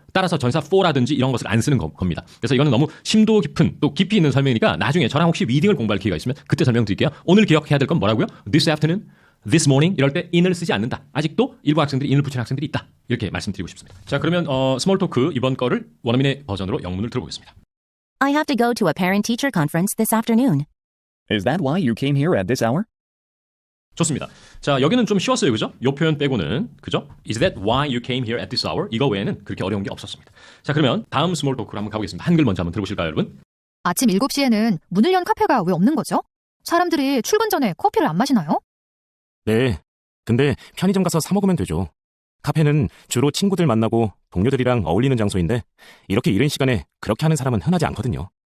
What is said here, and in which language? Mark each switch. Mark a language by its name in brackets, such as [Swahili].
[Korean] 따라서 전사 for라든지 이런 것을 안 쓰는 겁니다. 그래서 이거는 너무 심도 깊은 또 깊이 있는 설명이니까 나중에 저랑 혹시 리딩을 공부할 기회가 있으면 그때 설명드릴게요. 오늘 기억해야 될 건 뭐라고요? [English] This afternoon, this morning [Korean] 이럴 때 in을 쓰지 않는다. 아직도 일부 학생들이 in을 붙이는 학생들이 있다. 이렇게 말씀드리고 싶습니다. 자, 그러면 스몰 토크 이번 거를 원어민의 버전으로 영문을 들어보겠습니다. [English] I have to go to a parent-teacher conference this afternoon. Is that why you came here at this hour? [Korean] 좋습니다. 자, 여기는 좀 쉬웠어요. 그죠? 요 표현 빼고는. 그죠? [English] Is that why you came here at this hour? [Korean] 이거 외에는 그렇게 어려운 게 없었습니다. 자, 그러면 다음 스몰 토크로 한번 가보겠습니다. 한글 먼저 한번 들어보실까요, 여러분? 아침 7시에는 문을 연 카페가 왜 없는 거죠? 사람들이 출근 전에 커피를 안 마시나요? 네. 근데 편의점 가서 사 먹으면 되죠. 카페는 주로 친구들 만나고 동료들이랑 어울리는 장소인데 이렇게 이른 시간에 그렇게 하는 사람은 흔하지 않거든요.